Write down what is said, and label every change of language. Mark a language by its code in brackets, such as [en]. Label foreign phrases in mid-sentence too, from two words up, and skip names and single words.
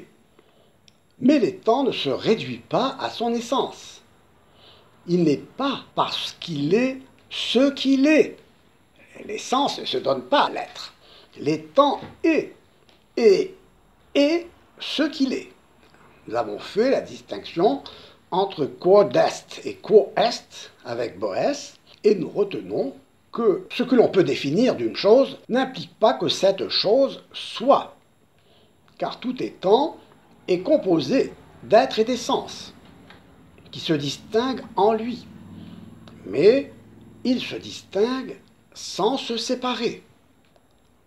[fr] Mais l'étant ne se réduit pas à son essence. Il n'est pas parce qu'il est ce qu'il est. L'essence ne se donne pas à l'être. L'étant est, et est ce qu'il est. Nous avons fait la distinction entre [la] quod est et quo est [fr] avec Boès, et nous retenons que ce que l'on peut définir d'une chose n'implique pas que cette chose soit, car tout étant est composé d'être et d'essence, qui se distinguent en lui, mais ils se distinguent sans se séparer.